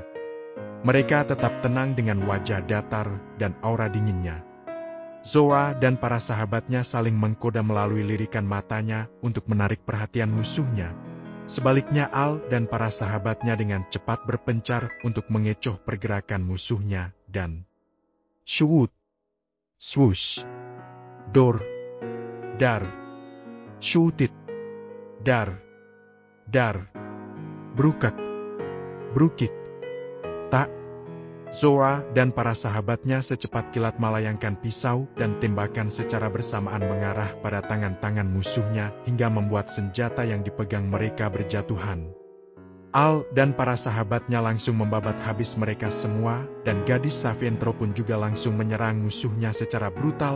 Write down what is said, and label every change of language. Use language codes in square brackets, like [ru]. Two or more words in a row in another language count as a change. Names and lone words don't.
[id] Mereka tetap tenang dengan wajah datar dan aura dinginnya. Zora dan para sahabatnya saling mengkoda melalui lirikan matanya untuk menarik perhatian musuhnya. Sebaliknya Al dan para sahabatnya dengan cepat berpencar untuk mengecoh pergerakan musuhnya dan shwoot, swoosh, dor, dar, shootit, dar, brukak, brukik, tak. Zora dan para sahabatnya secepat kilat melayangkan pisau dan tembakan secara bersamaan mengarah pada tangan-tangan musuhnya hingga membuat senjata yang dipegang mereka berjatuhan. Al dan para sahabatnya langsung membabat habis mereka semua dan gadis Savientro pun juga langsung menyerang musuhnya secara brutal.